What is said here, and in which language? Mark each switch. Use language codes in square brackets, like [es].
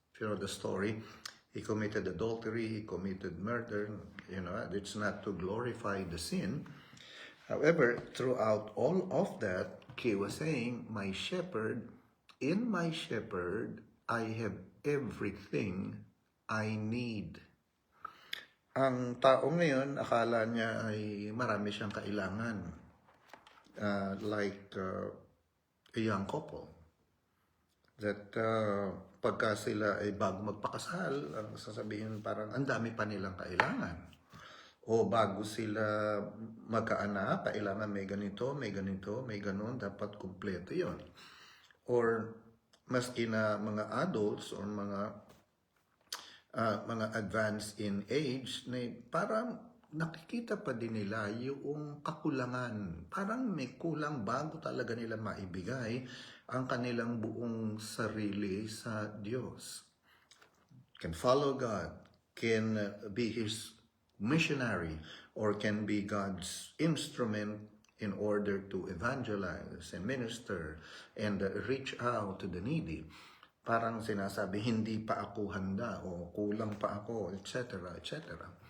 [en] If you know the story, he committed adultery, he committed murder. You know, it's not to glorify the sin. However, throughout all of that, he was saying, my shepherd, in my shepherd, I have everything I need. [tl] Ang tao ngayon, akala niya ay marami siyang kailangan. [en] Like a young couple. That [tl] pagka sila ay bago magpakasal, ang sasabihin parang ang dami pa nilang kailangan. O bago sila magkaanak, kailangan may ganito, may ganito, may ganon, dapat kumpleto yon. Or maski na mga adults or mga [en] advanced in age, [tl] na parang nakikita pa din nila yung kakulangan. Parang may kulang bago talaga nila maibigay ang kanilang buong sarili sa Diyos. [en] Can follow God, can be His missionary, or can be God's instrument in order to evangelize and minister and reach out to the needy. [tl] Parang sinasabi, hindi pa ako handa o kulang pa ako, etc., etc.